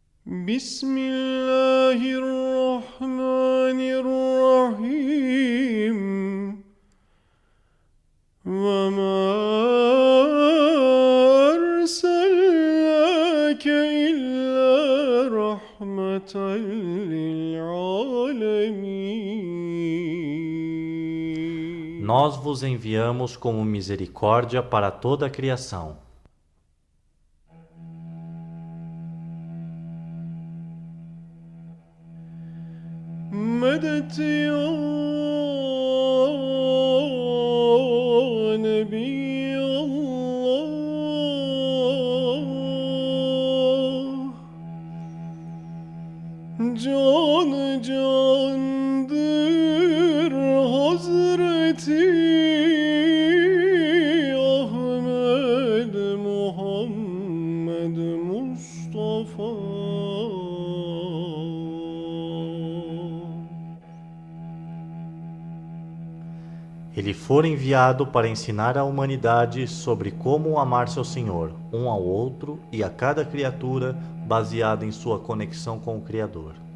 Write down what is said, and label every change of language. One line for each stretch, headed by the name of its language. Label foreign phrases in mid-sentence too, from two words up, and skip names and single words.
Arabic: بسم الله الرحمن الرحيم وما أرسلناك إلا رحمة للعالمين.
Portuguese: Nós vos enviamos como misericórdia para toda a criação.
Arabic: مدد يا نبي الله
Turkish: Can candır Hazreti Ahmed Muhammed Mustafa.
Portuguese: Ele for enviado para ensinar à humanidade sobre como amar seu Senhor, um ao outro e a cada criatura, baseado em sua conexão com o Criador.